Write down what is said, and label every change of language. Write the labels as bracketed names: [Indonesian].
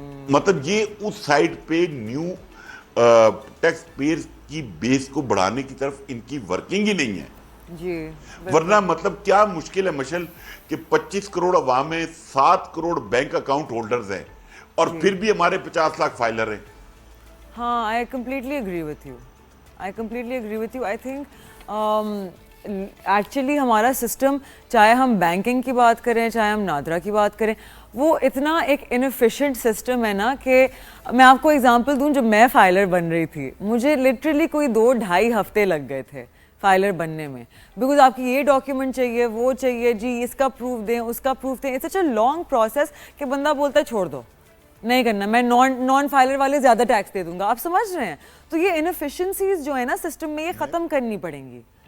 [Urdu] مطلب یہ اس سائڈ پہ نیو ٹیکس پیئر کی بیس کو بڑھانے کی طرف ان کی ورکنگ ہی نہیں ہے. جی ورنہ مطلب کیا مشکل ہے مشل کہ 25 کروڑ عوام ہیں, 7 کروڑ بینک اکاؤنٹ ہولڈرز ہیں, اور پھر بھی ہمارے 50 لاکھ فائلر ہیں. [English] ہاں, I completely agree with you. I think [Urdu] actually ہمارا سسٹم, چاہے ہم بینکنگ کی بات کریں, چاہے ہم نادرا کی بات کریں, وہ اتنا ایک انفیشینٹ سسٹم ہے نا کہ میں آپ کو ایگزامپل دوں. جب میں فائلر بن رہی تھی مجھے لٹرلی کوئی 2-2.5 ہفتے لگ گئے تھے فائلر بننے میں, بیکاز آپ کی یہ ڈاکیومنٹ چاہیے, وہ چاہیے, جی اس کا پروف دیں, اس کا پروف دیں. [English] it's such a long process [Urdu] کہ بندہ بولتا ہے چھوڑ دو, نہیں کرنا, میں نان فائلر والے زیادہ ٹیکس دے دوں گا. آپ سمجھ رہے ہیں؟ تو یہ انفیشنسیز جو ہے نا سسٹم میں, یہ ختم کرنی پڑیں گی.